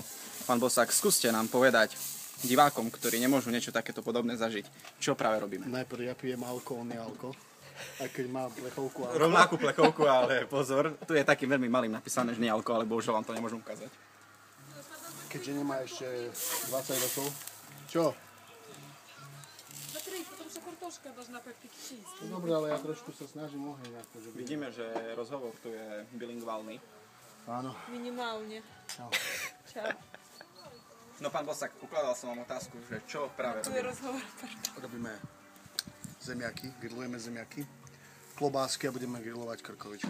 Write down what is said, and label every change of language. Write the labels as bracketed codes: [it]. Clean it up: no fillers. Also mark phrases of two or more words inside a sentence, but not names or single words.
[sk] Pán Bosák, skúste nám povedať divákom, ktorí nemôžu niečo takéto podobné zažiť, čo práve robíme. Najprv ja pijem alko, on je alko. Aj keď má plechovku alko. Rovnakú plechovku, ale pozor, tu je takým veľmi malým napísané, že nie alko, ale bohužiaľ vám to nemôžem ukázať. Keďže nemá ešte 20 rokov. Čo? [ru] Смотри, потому что картошка должна попить чист. [sk] Dobre, ale ja trošku sa snažím oheň. Akože Vidíme, že rozhovor tu je bilingválny. Áno. [ru] Минималне. [sk] Čau. Čau. No pán Bosák, ukladal som vám otázku, že čo práve Tu je robíme. rozhovor. Robíme zemiaky, grillujeme zemiaky, klobásky a budeme grillovať krkovičku.